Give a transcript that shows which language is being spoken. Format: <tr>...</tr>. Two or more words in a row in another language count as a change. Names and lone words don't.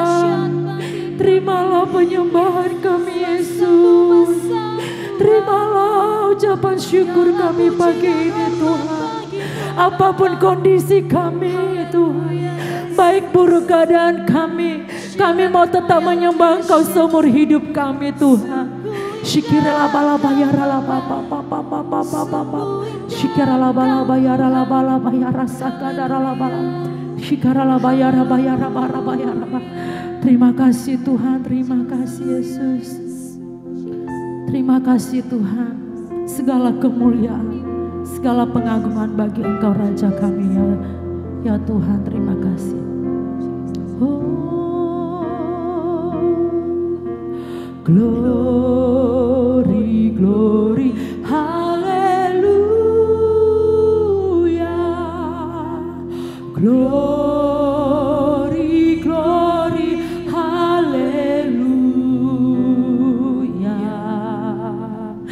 <id>Terimalah penyembahan kami Yesus. Terimalah ucapan syukur kami pagi ini Tuhan. Apapun kondisi kami Tuhan, baik buruk keadaan kami mau tetap menyembah Engkau seumur hidup kami Tuhan. Syikirala bala bayarala bapa bapa bapa bapa. Syikirala bala bayarala bala bayara sakadarala bala. Syikirala bayara bayara bara bayara. Terima kasih Tuhan, terima kasih Yesus. Terima kasih Tuhan. Segala kemuliaan, segala pengagungan bagi Engkau Raja kami ya Tuhan, terima kasih.</id> <en>Glory, glory, hallelujah. Glory, glory, hallelujah.</en>